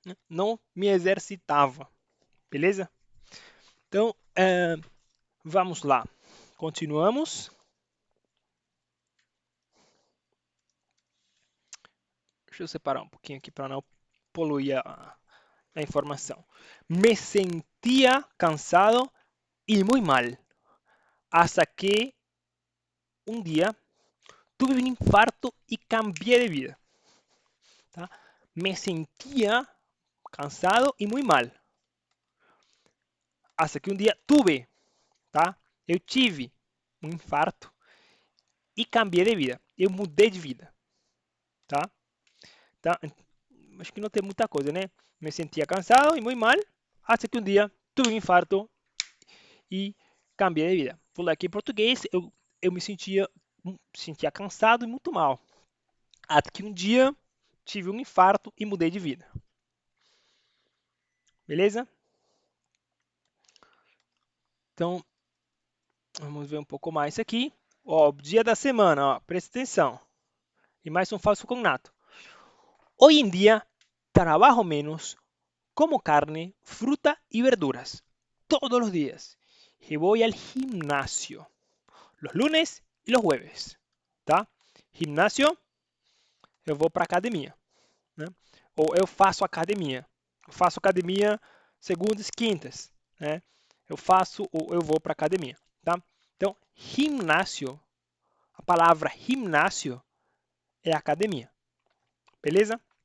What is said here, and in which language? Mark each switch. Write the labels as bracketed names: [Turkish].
[Portuguese] Não me exercitava, beleza? Então, vamos lá. Continuamos. Deixa eu separar um pouquinho aqui para não poluir a informação. [Spanish] Me sentia cansado y muy mal, hasta que un día tuve un infarto y cambié de vida. ¿Tá? Me sentía cansado y muy mal, hasta que [Portuguese] um dia [Spanish] tuve, tá? [Portuguese] Eu tive um infarto e cambiei de vida. Eu mudei de vida, tá? Tá? Acho que não tem muita coisa, né? Me sentia cansado e muito mal, até que um dia tuve um infarto e cambiei de vida. Vou ler aqui em português, eu me sentia cansado e muito mal. Até que um dia tive um infarto e mudei de vida. Beleza? Então, vamos ver um pouco mais aqui. Ó, dia da semana, ó, presta atenção. E mais um falso cognato. [Spanish] Hoy en día trabajo menos, como carne, fruta y verduras todos los días. Y voy al gimnasio los lunes y los jueves. [Portuguese] Tá? Gimnasio, eu vou para academia. Né? Ou eu faço academia. Eu faço academia segundas e quintas. Né? Eu faço ou eu vou para academia. Tá? Então, gimnasio, a palavra gimnasio é academia. Beleza?